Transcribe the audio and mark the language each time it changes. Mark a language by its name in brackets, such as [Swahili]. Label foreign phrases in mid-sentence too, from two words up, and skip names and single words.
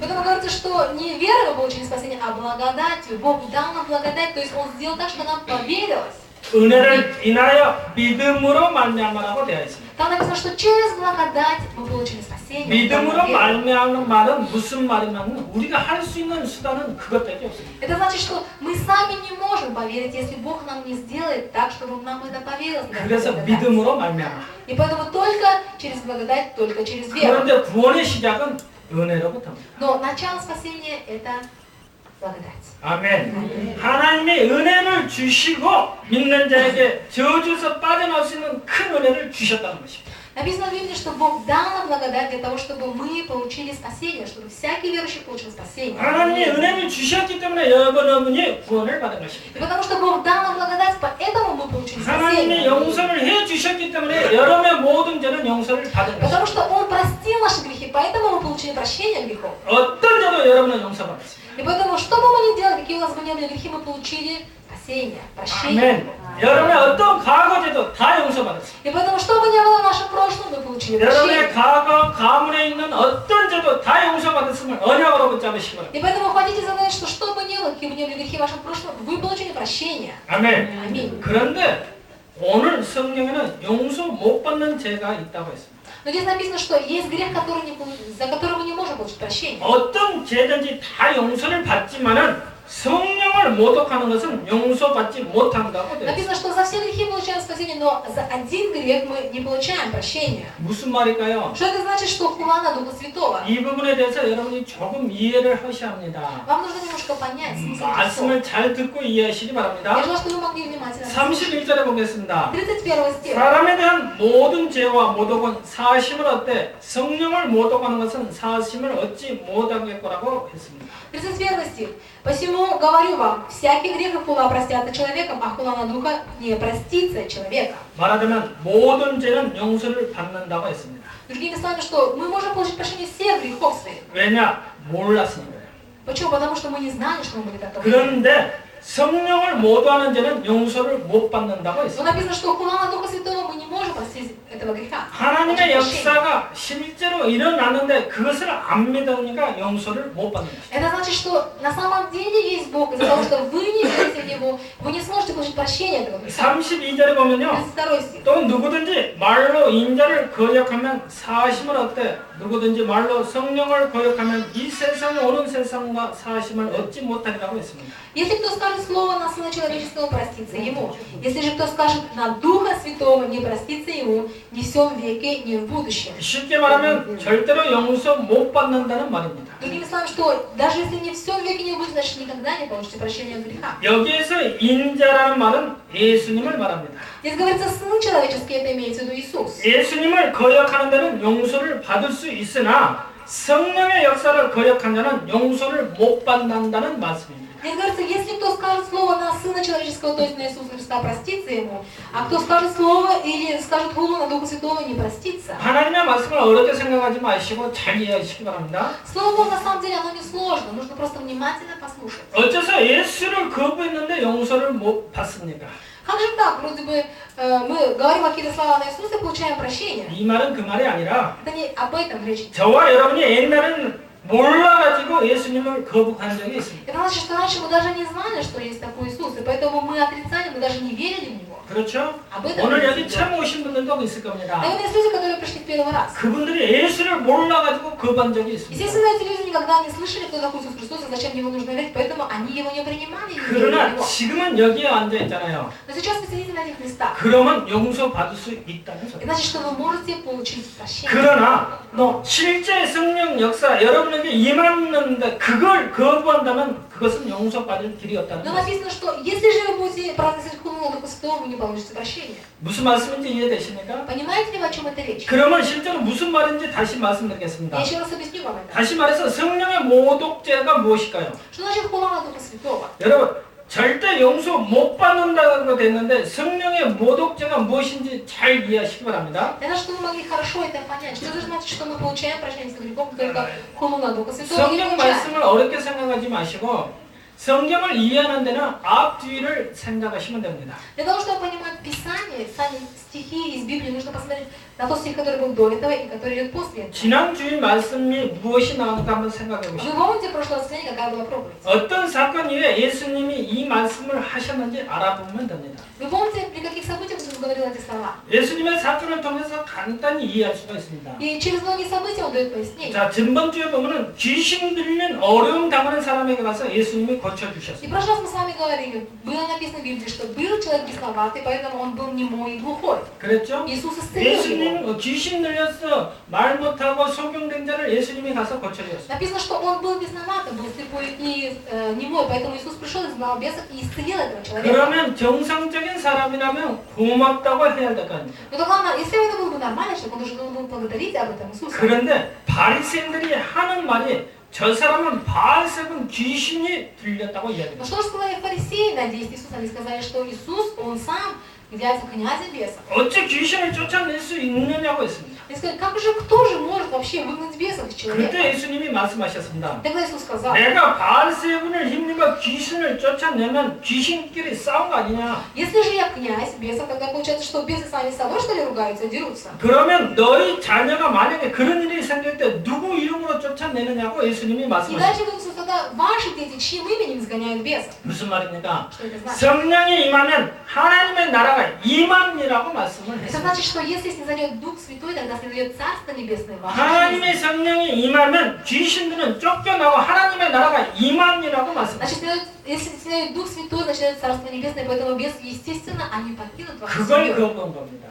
[Russian] поэтому говорится, что не верой вы получили спасение, а благодатью. Бог дал нам благодать, то есть Он сделал так, что нам поверилось. [Korean] 은혜를 인하여 믿음으로 말미암아라고 되어 있습니다. [Russian] Там написано, что через благодать мы получили спасение. [Korean] 믿음으로 말미암는 말은 무슨 말이냐면 우리가 할 수 있는 수단은 그것밖에 없습니다. [Russian] Это значит, что мы сами не можем поверить, если Бог нам не сделает так, чтобы нам это поверилось. [Korean] 그래서 믿음으로 말미암아. [Russian] И поэтому только через благодать, только через веру. [Korean] 그런데 구원의 시작은 은혜로부터입니다. [Russian] Но начало спасения это благодать. [Korean] 아멘. 하나님의 은혜를 주시고 믿는 자에게 저주에서 빠져나올 수 있는 큰 은혜를 주셨다는 것입니다. [Russian] Написано в Библии, что Бог дал нам благодать для того, чтобы мы получили спасение, чтобы всякий верующий получил спасение. [Korean] 하나님의 은혜를 주셨기 때문에 여러분이 구원을 받은 것입니다. [Russian] И потому что Бог дал нам благодать, поэтому мы получили [Korean] 하나님의 [Russian] спасение. [Korean] 용서를 해 주셨기 때문에 여러분의 모든 죄는 용서를 받은 것입니다. [Russian] Потому что Он простил наши грехи, поэтому мы получили прощение грехов. [Korean] 어떤 죄도 여러분은 용서받았습니다. [Russian] И поэтому, что бы мы ни делали, какие у нас бы ни были грехи, мы получили спасение, прощение. [Korean] 아멘. 여러분의 어떤 과거죄도 다 용서받았습니다. [Russian] И поэтому, что бы ни было в нашем прошлом, мы получили [Korean] 여러분의 [Russian] прощение. [Korean] 과거 가문에 있는 어떤 죄도 다 용서받았음을 언약으로 붙잡으시기 바랍니다. [Russian] И поэтому хотите задать, что бы ни было, какие бы ни были грехи в вашем прошлом, вы получили прощение. [Korean] 아멘. [Russian] Аминь. [Korean] 그런데 오늘 성경에는 용서 못 받는 죄가 있다고 했습니다. [Russian] Но здесь написано, что есть грех, за который мы не можем получить прощение. [Korean] 어떤 죄든지 다 용서를 받지만은 성령을 모독하는 것은 용서받지 못한다고 되어 있습니다. [Russian] Написано, что за все грехи получаем спасение, но за один грех мы не получаем прощения. [Korean] 무슨 말일까요? [Russian] Что это значит, что хула на Духа Святого? [Korean] 이 부분에 대해서 여러분이 조금 이해를 하셔야 합니다. [Russian] Вам нужно немножко понять смысл этого слова. [Korean] 말씀을 잘 듣고 이해하시기 [Russian] Я [Korean] 바랍니다. [Russian] желаю, чтобы вы могли внимательно [Korean] 31절에 보겠습니다. [Russian] 31 стих. [Korean] 사람에 대한 모든 죄와 모독은 사하심을 얻되 성령을 모독하는 것은 사하심을 얻지 못하게 거라고 했습니다. [Russian] 31 стих. «Посему говорю вам, всякий грех и хула простятся человеком, а хула на Духа не простится человека». [Korean] 말하자면 모든 죄는 용서를 받는다고 했습니다. [Russian] Другими словами, что мы можем получить прощение всех грехов своих. [Korean] 왜냐? 몰랐으니까요. [Russian] Почему? Потому что мы не знали, что мы были таковы. [Korean] 그런데 성령을 모독하는 죄는 용서를 못 받는다고 [Russian] Но [Korean] 했습니다. [Russian] написано, что хула на Духа Святого мы не можем простить этого греха. [Korean] 하나님의 역사가 실제로 일어나는데 그것을 안 믿으니까 용서를 못 받는 것이죠. [Russian] Это значит, что на самом деле есть Бог. Из-за того, что вы не верите в Него, вы не сможете получить прощение этого греха. [Korean] 32절에 보면요. [Russian] 32 стих. [Korean] 또 누구든지 말로 인자를 거역하면 사심을 얻되 누구든지 말로 성령을 거역하면 이 세상에 오는 세상과 사심을 얻지 못하리라고 했습니다. [Russian] Если кто скажет слово на Сына Человеческого, простится ему. Если же кто скажет на Духа Святого, не простится ему ни в сем веке, ни в будущем. [Korean] 쉽게 말하면 절대로 용서 못 받는다는 말입니다. [Russian] Другими словами, что даже если не в всем веке не будет, значит никогда не получите прощения от греха. [Korean] 여기에서 인자라는 말은 예수님을 말합니다. [Russian] Здесь говорится Сын Человеческий, это имеется в виду Иисус. [Korean] 예수님을 거역하는 데는 용서를 받을 수 있으나 성령의 역사를 거역한 자는 용서를 못 받는다는 말씀입니다. [Russian] Здесь говорится, если кто скажет слово на Сына Человеческого, то есть на Иисуса Христа, простится ему, а кто скажет слово или скажет хулу на Духа Святого, не простится. [Korean] 하나님의 말씀을 어렵게 생각하지 마시고 잘 이해하시기 바랍니다. [Russian] Слово Бога, на самом деле, оно не сложно, нужно просто внимательно послушать. [Korean] 어째서 예수를 거부했는데 용서를 못 받습니까? [Russian] Как же так? Вроде бы мы говорим какие-то слова на Иисуса и получаем прощение. [Korean] 이 말은 그 말이 아니라 [Russian] Это не об этом речь. [Korean] 저와 여러분이 옛날에는 몰라가지고 예수님을 거부한 적이 있습니다. [Russian] Это значит, что раньше мы даже не знали, что есть такой Иисус, и поэтому мы отрицали, мы даже не верили в Него. [Korean] 그렇죠? [Russian] об этом [Korean] 오늘 [Russian] речь [Korean] 여기 [Russian] идет. [Korean] 처음 오신 분들도 있을 겁니다. [Russian] Наверное, есть люди, которые пришли в первый раз. [Korean] 그분들이 예수를 몰라가지고 거부한 적이 있습니다. [Russian] Естественно, эти люди никогда не слышали, кто такой Иисус Христос и зачем Ему нужно верить, поэтому они Его не принимали и не верили в [Korean] 그러나 [Russian] Него. [Korean] 지금은 여기에 앉아 있잖아요. [Russian] Но сейчас вы сидите на этих местах. [Korean] 그러면 용서 받을 수 있다는 [Russian] Это [Korean] 소리. [Russian] значит, что вы можете получить прощение. [Korean] 그러나 실제 성령 역사 여러분에게 임하는데 그걸 거부한다면 그것은 용서받을 길이 없다는 [Russian] Но [Korean] 거예요. [Russian] написано, что если же вы будете праздновать хулу на Духа Святого, вы не получите прощения. [Korean] 무슨 말씀인지 이해되십니까? [Russian] Понимаете ли вы, о чем это речь? [Korean] 그러면 실제로 무슨 말인지 다시 [Russian] Я [Korean] 말씀드리겠습니다. [Russian] еще раз объясню вам это. [Korean] 다시 말해서 성령의 모독죄가 무엇일까요? [Russian] Что значит хула на Духа Святого? [Korean] 여러분 절대 용서 못 받는다고 됐는데 성령의 모독죄가 무엇인지 잘 이해하시기 바랍니다. [Russian] Это чтобы мы могли хорошо это понять. Что это значит, что мы получаем прощение с грехом, только хулу на Духа Святого не [Korean] 성경 [Russian] получаем? [Korean] 말씀을 어렵게 생각하지 마시고 성경을 이해하는 데는 앞뒤를 생각하시면 됩니다. [Russian] Для того, чтобы понимать Писание, сами стихи из Библии, нужно посмотреть на тот стих, который был до этого и который идет после этого. [Korean] 지난 주일 말씀이 무엇이 나오는가 한번 생각해 [Russian] Вы [Korean] 보시죠. [Russian] помните прошлое воскресенье, какая была проповедь? [Korean] 어떤 사건 이후에 예수님이 이 말씀을 하셨는지 알아보면 됩니다. [Russian] Вы помните, при каких событиях Иисус говорил эти слова? [Korean] 예수님의 사건을 통해서 간단히 이해할 수가 있습니다. [Russian] И через многие события Он дает пояснение. [Korean] 자, 전번주에 보면은 귀신 들린 어려움 당하는 사람에게 가서 예수님이 [Russian] И [Korean] 고쳐주셨습니다. [Russian] в прошлый раз мы с вами говорили, было написано в Библии, что был человек бесноватый, поэтому он был немой и глухой. [Korean] 그랬죠? [Russian] Иисус исцелил его. [Korean] 예수님 귀신 들렸어 말 못하고 소경된 자를 예수님이 가서 고쳐주셨습니다. [Russian] Написано, что он был бесноватым, был слепой и немой, поэтому Иисус пришел, изгнал бесов и исцелил этого человека. [Korean] 그러면 정상적인 사람이라면 고맙다고 해야 될 거 아닙니까? [Russian] Но главное, если это был бы нормальный человек, он должен был благодарить об этом Иисуса. [Korean] 그런데 바리새인들이 하는 말이 저 사람은 바알세분 귀신이 들렸다고 [Russian] Но [Korean] 이야기합니다. [Russian] что же сказали фарисеи на действие Иисуса? Они сказали, что Иисус, он сам является князем бесов. [Korean] 어째 귀신을 쫓아낼 수 있느냐고 했습니다. [Russian] Они сказали, как же, кто же может вообще выгнать бесов из человека? [Korean] 그때 예수님이 말씀하셨습니다. [Russian] Тогда Иисус сказал, [Korean] 내가 바알세분을 힘입어 귀신을 쫓아내면 귀신끼리 싸운 거 아니냐? [Russian] если же я князь бесов, тогда получается, что бесы сами с собой, что ли, ругаются и дерутся? [Korean] 그러면 너희 자녀가 만약에 그런 일이 생길 때 누구 이름으로 쫓아내느냐고 예수님이 [Russian] И [Korean] 말씀하셨습니다. [Russian] дальше Иисус, тогда ваши дети, чьим именем изгоняют бесов? [Korean] 무슨 말입니까? [Russian] Что это значит? [Korean] 성령이 임하면 하나님의 나라가 임함이라고 말씀을 [Russian] Это [Korean] 했습니다. [Russian] значит, что если снизойдет Дух Святой, тогда снизойдет Царство Небесное в вашей [Korean] 하나님의 [Russian] жизни. [Korean] 성령이 임하면 귀신들은 쫓겨나고 하나님의 나라가 임함이라고 말씀하셨습니다. [Russian] Значит, если снизойдет Дух Святой, начинает Царство Небесное, поэтому бесы, естественно, они покинут вашу [Korean] 그걸 [Russian] семью. [Korean] 거부한 겁니다.